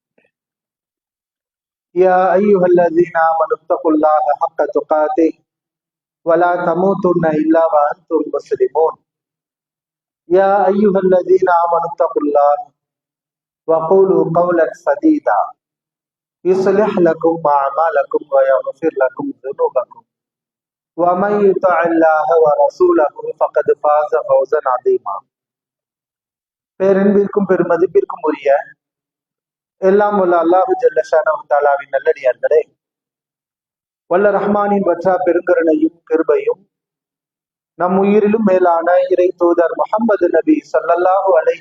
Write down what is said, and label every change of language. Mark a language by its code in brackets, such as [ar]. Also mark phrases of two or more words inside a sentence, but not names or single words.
[ar] يا أيها الذين آمنوا اتقوا الله حق تقاته ولا تموتن إلا وأنتم مسلمون يا أيها الذين آمنوا اتقوا الله وقولوا قولا سديدا يصلح لكم أعمالكم ويغفر لكم ذنوبكم ومن يطع الله ورسوله فقد فاز فوزا عظيما. [ta] பேரன்பிற்கும் பெருமதிப்பிற்கும் உரிய எல்லாம் வல்ல அல்லாஹு [ar] جل شأنه [ta] தஆலாவின் நல்லடியார்களே, வல்ல ரஹ்மானின் வற்றா பெருங்கருணையும் கிருபையும் நம் உயிரிலும் மேலான இறை தூதர் முஹம்மது நபி [ar] صلى الله عليه